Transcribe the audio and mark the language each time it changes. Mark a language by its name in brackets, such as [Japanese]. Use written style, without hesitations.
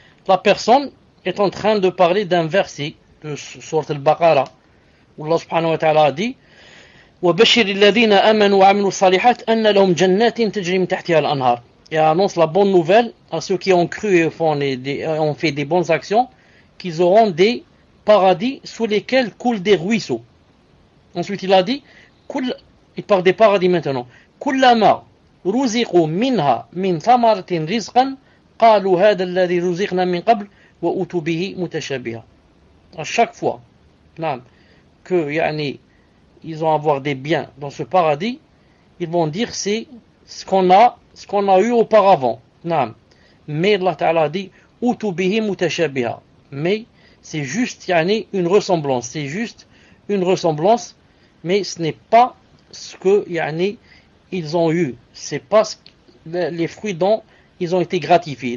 [French] La personne est en train de parler d'un verset de Sourate al-Baqarah où Allah subhanahu wa ta'ala a dit [Arabic] وَبَشِّرِ الَّذِينَ آمَنُوا وَعَمِلُوا الصَّالِحَاتِ أَنَّ لَهُمْ جَنَّاتٍ تَجْرِي مِنْ تَحْتِهَا الْأَنْهَارُ [French] et annonce la bonne nouvelle à ceux qui ont cru et ont fait des bonnes actions, qu'ils auront des paradis sous lesquels coulent des ruisseaux. Ensuite il a dit, il parle des paradis maintenant. [Arabic] كلما رزقوا منها من ثمرة رزقا قالوا هذا الذي رزقنا من قبل وأتوا به متشابها. [French] À chaque fois que ils vont avoir des biens dans ce paradis, ils vont dire c'est ce qu'on a eu auparavant. Mais Allah Ta'ala dit [Arabic] أتوا به متشابها. [French] Mais c'est juste une ressemblance, c'est juste une ressemblance, mais ce n'est pas ce que ils ont eu, c'est pas les fruits dont ils ont été gratifiés.